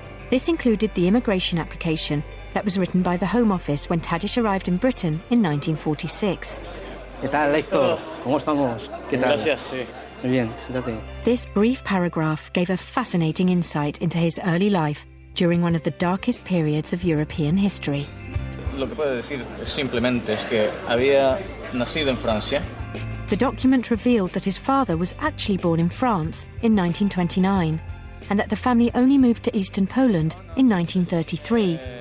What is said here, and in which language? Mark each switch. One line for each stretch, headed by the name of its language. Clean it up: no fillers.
English: This included the immigration application that was written by the Home Office when Tadeusz arrived in Britain in 1946.
Spanish: ¿Qué tal, Héctor? ¿Cómo estamos? ¿Qué tal? Gracias, sí. Muy bien, siéntate.
English: This brief paragraph gave a fascinating insight into his early life during one of the darkest periods of European history.
Spanish: Lo que puedo decir simplemente es que había nacido en Francia.
English: The document revealed that his father was actually born in France in 1929 and that the family only moved to eastern Poland in 1933.